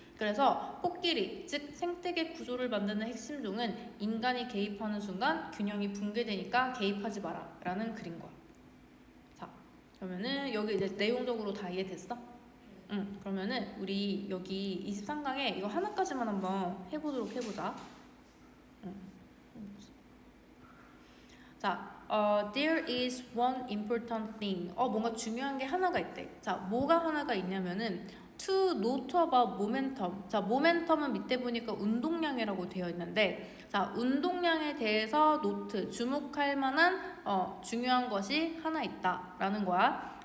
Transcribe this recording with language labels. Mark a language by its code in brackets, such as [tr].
[ko] 그래서 코끼리, 즉 생태계 구조를 만드는 핵심종은 인간이 개입하는 순간 균형이 붕괴되니까 개입하지 마라 라는 글인 거야. 자, 그러면은 여기 이제 내용적으로 다 이해됐어? 그러면은 우리 여기 23강에 이거 하나까지만 한번 해보도록 해보자. [en] 자, there is one important thing. [ko] 뭔가 중요한 게 하나가 있대. 자, 뭐가 하나가 있냐면은 [en] to note about momentum. [ko] 자, 모멘텀은 밑에 보니까 운동량이라고 되어 있는데, 자, 운동량에 대해서 노트, 주목할 만한 중요한 것이 하나 있다라는 거야.